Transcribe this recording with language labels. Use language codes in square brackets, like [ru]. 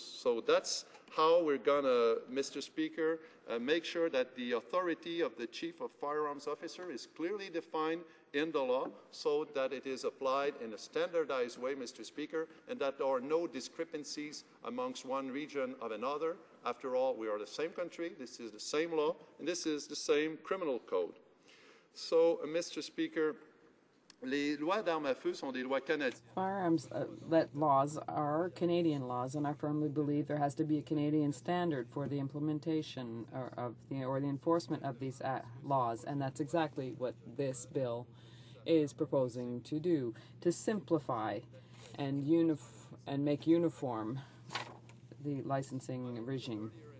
[en] So that's how we're going to, Mr. Speaker, make sure that the authority of the Chief of Firearms Officer is clearly defined in the law so that it is applied in a standardized way, Mr. Speaker, and that there are no discrepancies amongst one region of another. After all, we are the same country, this is the same law, and this is the same criminal code. So, Mr. [fr] Speaker, les lois d'armes à feu sont des lois canadiennes. [en] Firearms laws are Canadian laws, and I firmly believe there has to be a Canadian standard for the implementation or the enforcement of these laws, and that's exactly what this bill is proposing to do, to simplify and make uniform the licensing regime.